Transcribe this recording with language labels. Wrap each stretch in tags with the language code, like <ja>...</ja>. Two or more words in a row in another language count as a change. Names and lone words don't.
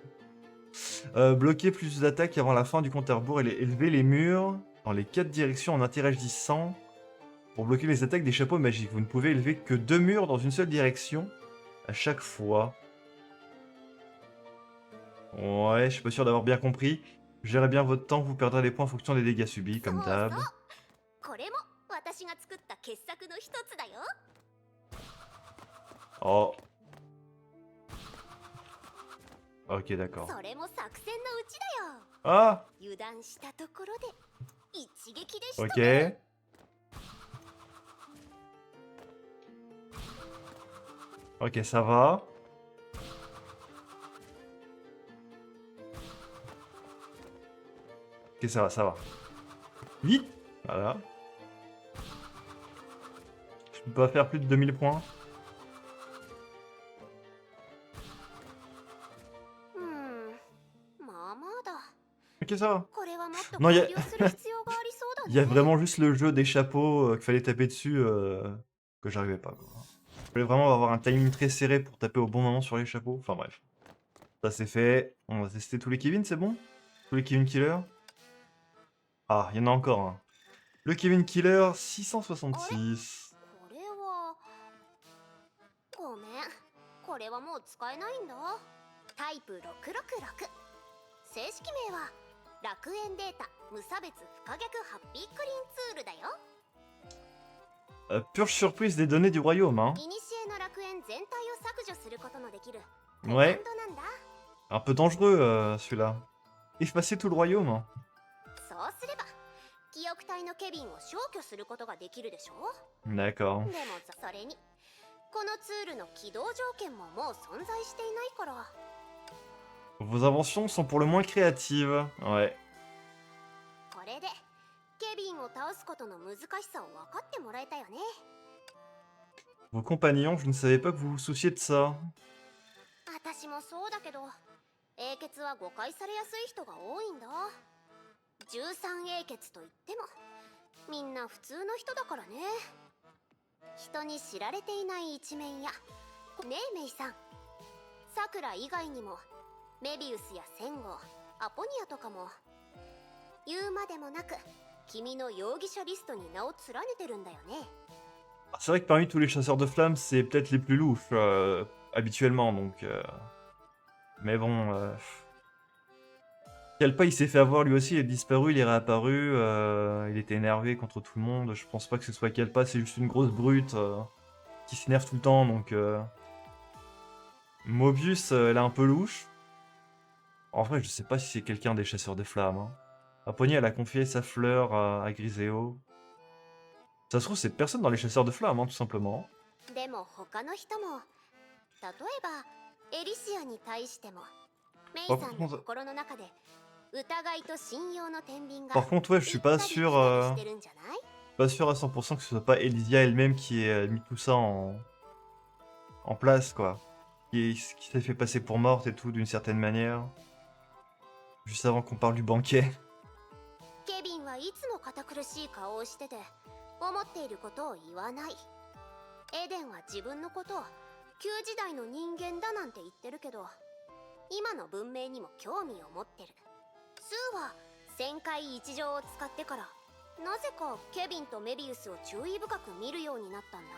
<fr>Bloquer plus d'attaques avant la fin du compte à rebours et élever les murs dans les 4 directions en interagissant pour bloquer les attaques des chapeaux magiques. Vous ne pouvez élever que 2 murs dans une seule direction à chaque fois. Ouais, je suis pas sûr d'avoir bien compris. Gérez bien votre temps, vous perdrez des points en fonction des dégâts subis, comme d'hab.</fr> <ja>これも私が作った傑作の一つだよ</ja> <fr>Oh. Ok, d'accord.</fr> <ja>それも作戦のうちだよ Ah. 油断したところで一撃でしと</ja> <fr>Ok. Ok, ça va. Ok, ça va, ça va. Vite. Voilà. Je peux pas faire plus de 2000 points.</fr> <ja>まあまあだ</ja> <fr>Ok, ça va.</fr> <ja>これはもっと</ja> <fr>Non,</fr> <ja>改良する必要がありそうだね</ja> <fr>Il y a vraiment juste le jeu des chapeaux qu'il fallait taper dessus que j'arrivais pas. Quoi. Je voulais vraiment avoir un timing très serré pour taper au bon moment sur les chapeaux. Enfin bref. Ça c'est fait. On va tester tous les Kevin, c'est bon? Tous les Kevin Killer. Ah, il y en a encore un. Le Kevin Killer 666.</fr> <ja>これはごめんこれはもう使えないんだタイプ666正式名は楽園データ無差別不可逆ハッピークリーンツールだよ。</ja> <fr>Purge surprise des données du royaume, hein.</fr> <ja>古の楽園全体を削除することのできる</ja> <fr>Ouais.</fr> <ja>コマンドなんだ。</ja> <fr>Un peu dangereux, celui-là. Effacer tout le royaume.</fr> <ja>そうすれば記憶体のケビンを消去することができるでしょ。</ja> <fr>D'accord.</fr> <ja>でもそれにこのツールの起動条件ももう存在していないから。</ja> <fr>Vos inventions sont pour le moins créatives. Ouais.</fr> <ja>これでケビンを倒すことの難しさを分かってもらえたよね。</ja> <fr>Vos compagnons, je ne savais pas que vous vous souciez de ça.</fr> <ja>私もそうだけど英傑は誤解されやすい人が多いんだ。13英傑といってもみんな普通の人だからね。人に知られていない一面やねえメイさん、さくら以外にもメビウスやセンゴ、アポニアとかも言うまでもなく君の容疑者リストに名を連ねてるんだよね。</ja> <fr>C'est vrai que parmi tous les chasseurs de flammes, c'est peut-être les plus louches, habituellement, donc... Mais bon... Kalpa, il s'est fait avoir lui aussi, il est disparu, il est réapparu, il était énervé contre tout le monde. Je pense pas que ce soit Kalpa, c'est juste une grosse brute qui s'énerve tout le temps, donc... Mobius, elle est un peu louche. En vrai, je sais pas si c'est quelqu'un des chasseurs de flammes. Hein. Apollonie, elle a confié sa fleur à Griseo. Ça se trouve, c'est personne dans les chasseurs de flammes, hein, tout simplement.</fr> <ja>でも他の人も例えばエリシアに対してもメイさんの心の中で疑いと信用の天秤が</ja> <fr>Par contre, ouais, je suis pas sûr,</fr> <ja>してるんじゃない？</ja> <fr>pas sûr à 100% que ce soit pas Elysia elle-même qui ait mis tout ça en place, quoi. Qui s'est fait passer pour morte et tout, d'une certaine manière. Juste avant qu'on parle du banquet.</fr> <ja>ケビンはいつも堅苦しい顔をしてて思っていることを言わない。エデンは自分のことを旧時代の人間だなんて言ってるけど今の文明にも興味を持ってる。スーは旋回一条を使ってからなぜかケビンとメビウスを注意深く見るようになったんだ。</ja>